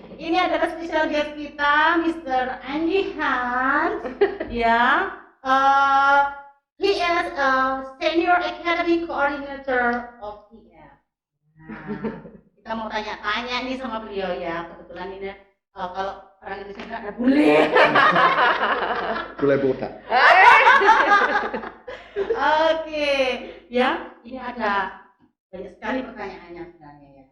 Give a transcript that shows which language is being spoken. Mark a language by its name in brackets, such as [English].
[Indonesian] Ini adalah special guest kita, Mr. Andy Han. Ya. [English] He is a senior academic coordinator of IF. [Indonesian] Nah, kita mau tanya-tanya nih sama beliau ya. Kebetulan ini kalau orang Indonesia ada bule. Boleh botak. Oke, ya ini ada banyak sekali pertanyaannya sebenarnya ya.